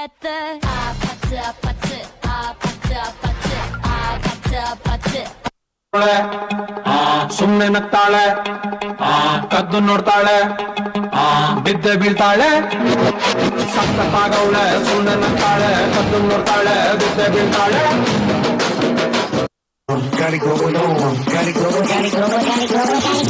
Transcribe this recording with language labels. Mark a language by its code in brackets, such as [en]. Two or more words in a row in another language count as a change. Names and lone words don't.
[ko] 아파트 아파트 아파트 아파트 아파트 아파트 아파트 [kn] ಸುಮ್ನೆ ನಗ್ತಾಳೆ ಕದ್ದು ನೋಡ್ತಾಳೆ ಬಿದ್ದೆ ಬೀಳ್ತಾಳೆ ಸಕ್ಕತ್ತಾಗವಳೆ ಸುಮ್ನೆ ನಗ್ತಾಳೆ ಕದ್ದು ನೋಡ್ತಾಳೆ ಬಿದ್ದೆ ಬೀಳ್ತಾಳೆ [en] Got it going on, got it going, got it going, got it going, got it going.